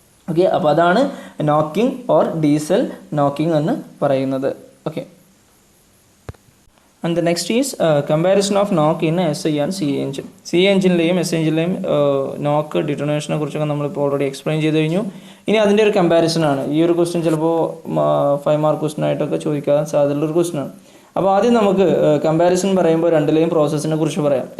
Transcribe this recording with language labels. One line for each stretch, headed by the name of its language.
Malayalam: Okay, അപ്പോൾ അതാണ് knocking or diesel knocking എന്ന് പറയുന്നത്.
English: Okay, and the next is comparison of knock in SI and CI engine.
Malayalam: CI എഞ്ചിനിലെയും SI എഞ്ചിനിലെയും നോക്ക് ഡിറ്റോണേഷനെ കുറിച്ചൊക്കെ നമ്മളിപ്പോൾ ഓൾറെഡി എക്സ്പ്ലെയിൻ ചെയ്ത് കഴിഞ്ഞു. ഇനി അതിൻ്റെ ഒരു കമ്പാരിസൺ ആണ്. ഈ ഒരു ക്വസ്റ്റ്യൻ ചിലപ്പോൾ 5 മാർക്ക് ക്വസ്റ്റ്യൻ ആയിട്ടൊക്കെ ചോദിക്കാൻ സാധ്യതയുള്ളൊരു ക്വസ്റ്റ്യൻ ആണ്. അപ്പോൾ ആദ്യം നമുക്ക് കമ്പാരിസൺ പറയുമ്പോൾ രണ്ടിലെയും പ്രോസസ്സിനെ കുറിച്ച് പറയാം.